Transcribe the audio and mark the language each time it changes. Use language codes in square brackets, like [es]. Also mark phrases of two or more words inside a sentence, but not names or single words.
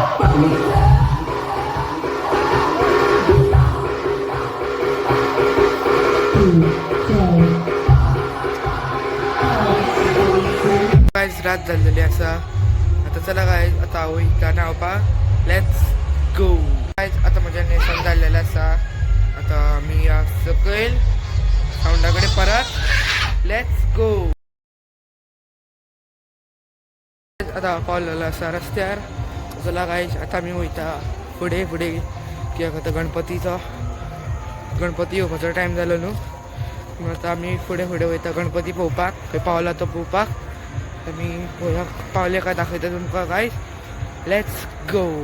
[kok] गाईज रात झालेली असा आता चला गाईज आता वयता नावपा [en] let's go guys [kok] आता म्हज्या नेसन जाल्लेलें आसा आता आमी सकयल सावंडाकडे परत [en] let's go [kok] आता पावलेलो आसा रस्त्यार चला गाईज आता आमी वयता फुडें फुडें कित्याक आतां गणपती येवपाचो टायम जालो न्हू म्हणून आतां आमी फुडें फुडें वयता गणपती पळोवपाक खंय पावला तो पळोवपाक आमी पळोवया पावले काय दाखयता तुमकां [en] guys let's go